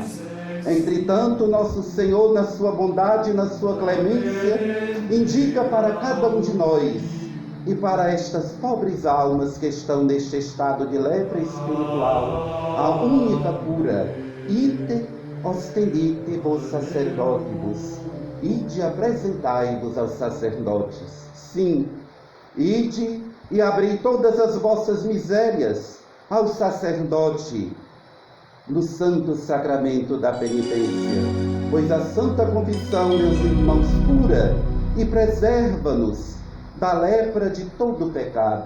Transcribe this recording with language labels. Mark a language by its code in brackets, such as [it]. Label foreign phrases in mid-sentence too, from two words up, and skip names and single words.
[pt] Entretanto, Nosso Senhor, na sua bondade e na sua clemência, indica para cada um de nós e para estas pobres almas que estão neste estado de lepra espiritual a única cura: ide [la] ostendite vos sacerdotibus. [pt] Ide apresentai-vos aos sacerdotes. Sim, ide e abri todas as vossas misérias ao sacerdote no santo sacramento da penitência, pois a Santa Confissão, meus irmãos, cura e preserva-nos da lepra de todo pecado.